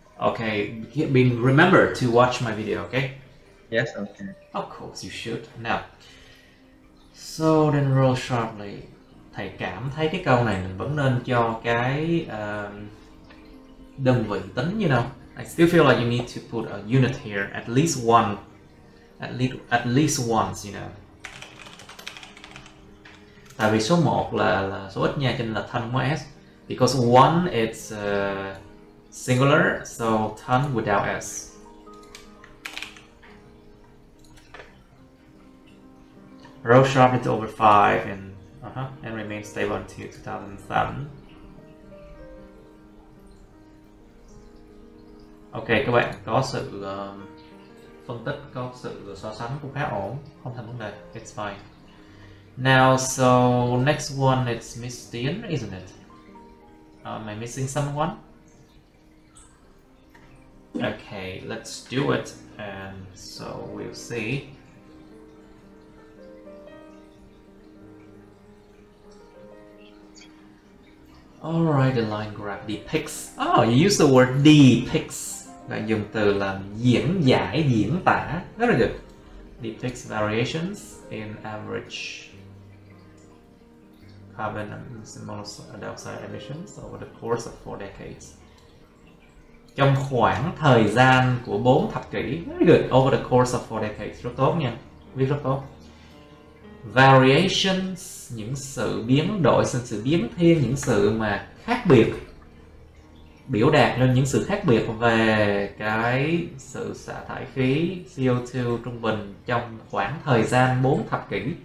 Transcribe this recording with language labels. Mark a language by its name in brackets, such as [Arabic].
[English] Okay, remember to watch my video, okay? Yes, okay. Of course you should. Now, so then roll sharply. [Vietnamese] Thầy cảm thấy cái câu này mình vẫn nên cho cái đơn vị tính, [English] you know. I still feel like you need to put a unit here, at least one, at least once, you know. [Vietnamese] Tại vì số 1 là số ít nha, cho nên là thân có s. [English] Because one it's singular, so ton without s. Rose sharply to over 5 and remain stable until 2007. [Vietnamese] Ok, các bạn có sự phân tích, có sự so sánh cũng khá ổn, không thành vấn đề, [English] it's fine. Now, so next one it's Miss Tien, isn't it? Am I missing someone? Okay, let's do it, and so we'll see. Alright, the line graph depicts. Oh, you use the word depicts. [Vietnamese] Bạn dùng từ là diễn giải, diễn tả. [English] Very good. Depicts variations in average carbon and monoxide emissions over the course of 4 decades. [Vietnamese] Trong khoảng thời gian của 4 thập kỷ. [English] Very good. Over the course of 4 decades. [Vietnamese] Rất tốt nha. Viết rất tốt. Variations, những sự biến đổi, sự biến thiên, những sự mà khác biệt, biểu đạt lên những sự khác biệt về cái sự xả thải khí CO2 trung bình trong khoảng thời gian 4 thập kỷ.